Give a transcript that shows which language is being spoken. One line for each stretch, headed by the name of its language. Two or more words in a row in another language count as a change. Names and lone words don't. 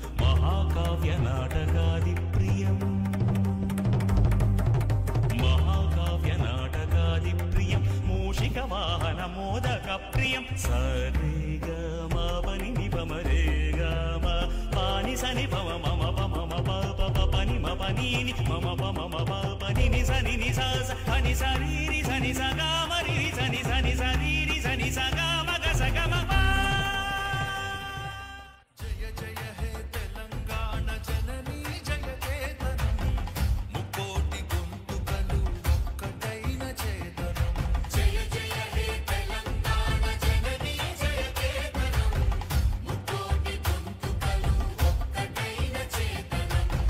Sanskrit: महाकाव्यनाटकादिप्रियं मूषिकवाहनमोदकप्रियं सरेगमपनिनिपमरेगम पानि सनि पम मम पम प पनि म पनीनि मम पम पनिनि सनि नि सा पनि सरीरि सनि स गा मरि सनि सनि सरीरि सनि स गा म ग स ग म प.
Telugu: జయ జయ హే తెలంగాణ జననీ జయ చేతనం ముకోటి గొంతుకలు ఒక్కటైన చేతనం. జయ జయ హే తెలంగాణ జననీ జయ చేతనం ముకోటి గొంతుకలు ఒక్కటైన చేతనం.